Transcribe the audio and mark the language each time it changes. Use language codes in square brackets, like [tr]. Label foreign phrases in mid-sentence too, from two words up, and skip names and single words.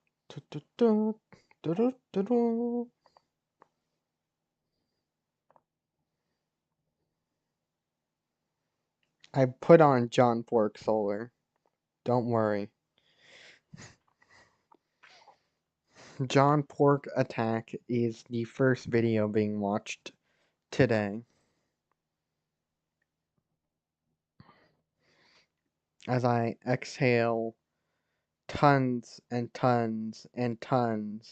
[en] Du-du-du, du-du-du-du. I put on John Fork Solar. Don't worry. John Pork Attack is the first video being watched today. As I exhale tons and tons and tons.